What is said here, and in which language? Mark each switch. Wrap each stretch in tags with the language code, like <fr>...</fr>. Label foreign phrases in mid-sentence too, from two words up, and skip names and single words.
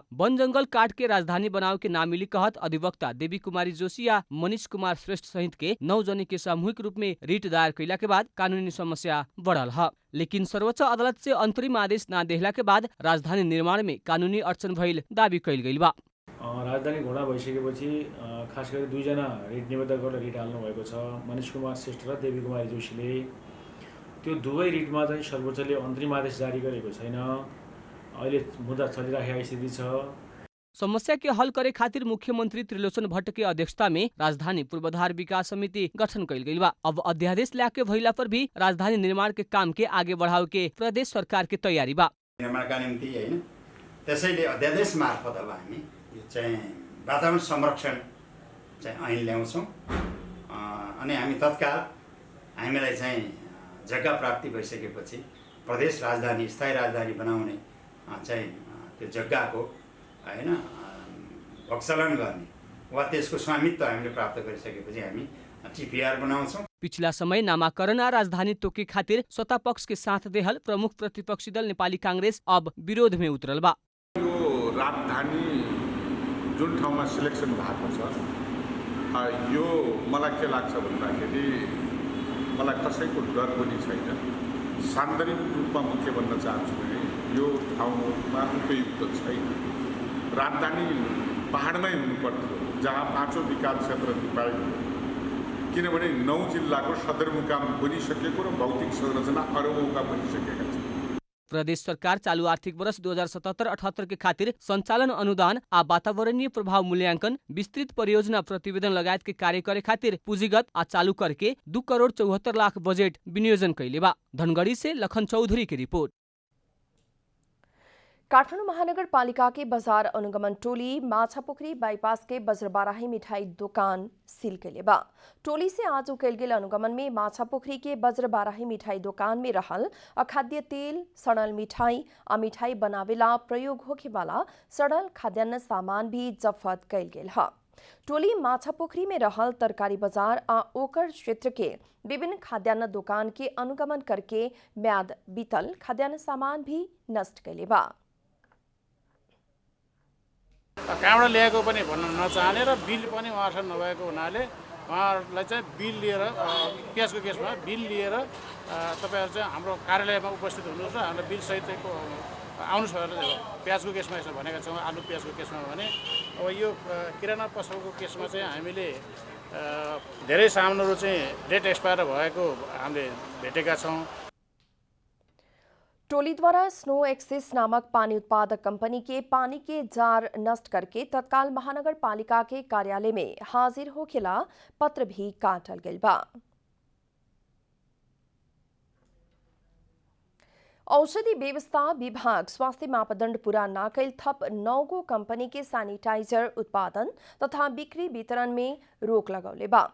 <bho>वन जंगल काट के राजधानी बनाओ के ना मिली कहत अधिवक्ता देवी कुमारी जोशी या मनीष कुमार श्रेष्ठ सहित के 9 जने के सामूहिक रूप में रिट दायर कैला के बाद कानूनी समस्या बढ़ल है। लेकिन सर्वोच्च अदालत से अंतरिम आदेश ना देहला के बाद राजधानी निर्माण में कानूनी अडचन भइल दावी कैल गइल बा।</bho> <ne>राजधानी घोडा भइसकेपछि खास गरी 2 जना रिट निवेदक गरेर रिट हाल्नु भएको छ, मनीष कुमार श्रेष्ठ र देवी कुमारी जोशीले। त्यो दुवै रिटमा चाहिँ सर्वोच्चले अन्तरिम आदेश जारी गरेको छैन। अहिले मुद्दा चलिरहेको स्थिति छ।</ne> <bho>समस्या के हल करे खातिर मुख्यमंत्री त्रिलोचन भट्ट के अध्यक्षता में राजधानी पूर्वाधार विकास समिति गठन कैल गइल बा। अब अध्यादेश लाके भइला पर भी राजधानी निर्माण के काम के आगे बढ़ाव के प्रदेश सरकार के तैयारी बा।</bho> <ne>निर्माणका निम्ति हैन, त्यसैले अध्यादेश मार्फत अब हामी चाहिँ वातावरण संरक्षण चाहिँ ऐन ल्याउँछौं अनि हामी तत्काल हामीलाई चाहिँ जग्गा प्राप्ति भइसकेपछि प्रदेश राजधानी स्थायी राजधानी बनाउने चाहिँ त्यो जग्गाको हैन भक्षलन गर्ने वा त्यसको स्वामित्व हामीले प्राप्त गरिसकेपछि हामी टीपीआर बनाउँछौं।</ne> <bho>पिछला समय नामाकरण राजधानी तोके खातिर सत्ता पक्ष के साथ देहल प्रमुख प्रतिपक्षी दल नेपाली कांग्रेस अब विरोध में उतरल बा।</bho> <ne>यो राजधानी जुन ठाउँमा सिलेक्सन भएको छ, यो मलाई के लाग्छ भन्दाखेरि मलाई कसैको डर पनि छैन। सान्दर्भिक रूपमा म के भन्न चाहन्छु भने यो ठाउँमा उपयुक्त छैन। राजधानी पहाडमै हुनुपर्थ्यो जहाँ 5औं विकास क्षेत्र पाइयो, किनभने 9 जिल्लाको सदरमुकाम बनिसकेको र भौतिक संरचना अरबौंका बनिसकेका छन्।</ne> <bho>प्रदेश सरकार चालू आर्थिक वर्ष 2077-78 के खातिर संचालन अनुदान आ वातावरणीय प्रभाव मूल्यांकन, विस्तृत परियोजना प्रतिवेदन लगायत के कार्य करे खातिर पूंजीगत आ चालू करके 2 करोड़ 74 लाख बजेट विनियोजन कैले बा। धनगढ़ी से लखन चौधरी की रिपोर्ट। काठमाडौँ महानगरपालिका के बाजार अनुगमन टोली माछापोखरी बाईपास के बज्रबाराही मिठाई दुकान सील कैले बा। टोली से आज कैल गेल अनुगमन में माछापोखरी के बज्रबाराही मिठाई दुकान में रहल अखाद्य तेल, सड़ल मिठाई आ मिठाई बनावेला प्रयोग होखे वाला सड़ल खाद्यान्न सामान भी जब्त कैल गेल है। टोली माछापोखरी में रहल तरकारी बाजार आ ओकर क्षेत्र के विभिन्न खाद्यान्न दुकान के अनुगमन करके म्याद बीतल खाद्यान्न सामान भी नष्ट कैले बा।</bho> <ne>कहाँबाट ल्याएको पनि भन्न नचाहने र बिल पनि उहाँसँग नभएको हुनाले उहाँहरूलाई चाहिँ बिल लिएर प्याजको केसमा बिल लिएर तपाईँहरू चाहिँ हाम्रो कार्यालयमा उपस्थित हुनुहोस् र हाम्रो बिल सहितको आउनुहोस् भनेर प्याजको केसमा यसो भनेका छौँ। आलु प्याजको केसमा भने अब यो किराना पसलको केसमा चाहिँ हामीले धेरै सामानहरू चाहिँ</ne> <en>date expire</en> <ne>भएको हामीले भेटेका छौँ।</ne> <bho>टोली द्वारा स्नो एक्सिस नामक पानी उत्पादक कंपनी के पानी के जार नष्ट करके तत्काल महानगर पालिका के कार्यालय में हाजिर होखेला पत्र भी काटल गइल बा। औषधि व्यवस्था विभाग स्वास्थ्य मापदण्ड पूरा न कैल थप 9 गो कंपनी के सैनिटाइजर उत्पादन तथा बिक्री वितरण में रोक लगौले बा।</bho>